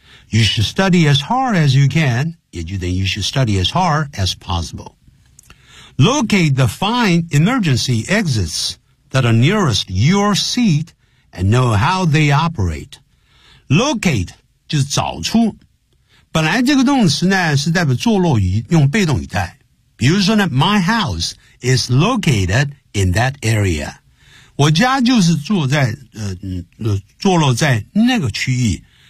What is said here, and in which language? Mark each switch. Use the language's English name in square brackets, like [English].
[English] You should study as hard as you can, [Chinese] 也就等于 [English] you should study as hard as possible. Locate the fine emergency exits that are nearest your seat and know how they operate. [Chinese] Locate 就是找出。本来这个动词呢是代表坐落于用被动语态。比如说呢 [English] ,my house is located in that area. [Chinese] 我家就是坐落在那个区域。